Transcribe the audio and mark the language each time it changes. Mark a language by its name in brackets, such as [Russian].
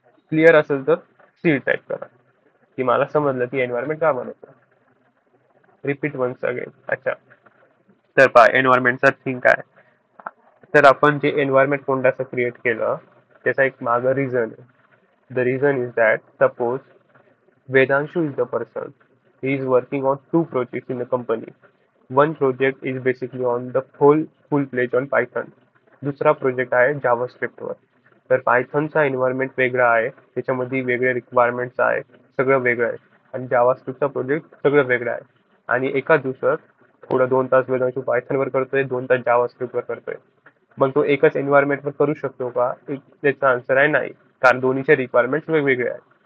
[Marathi] Clear असेल तर C type करा की मला समजलं की एन्व्हायरमेंट का बनवतो. [English] Repeat once again. [Marathi] अच्छा, तर पहा एन्व्हायरमेंटचा थिंग काय. तर आपण जे एन्व्हायरमेंट कोणतं क्रिएट केलं त्याचा एक मागं रिझन आहे. [English] The reason is that suppose Vedanshu is the person. He is working on 2 projects in the company. One project is basically on the full pledge on Python. [Marathi] दुसरा प्रोजेक्ट आहे JavaScript वर. तर पायथनचा environment वेगळा आहे, त्याच्यामध्ये वेगळे requirements आहे, सगळं वेगळं आहे. आणि जावास्क्रिप्टचा प्रोजेक्ट सगळं वेगळं आहे. आणि एका दिवसात थोडं 2 तास वेदांशू पायथनवर करतोय, 2 तास जावास्क्रिप्टवर करतोय. मग तो एकच एन्व्हायरमेंटवर करू शकतो का? त्याचा आन्सर आहे नाही, कारण दोन्हीचे रिक्वायरमेंट्स वेगवेगळे आहेत.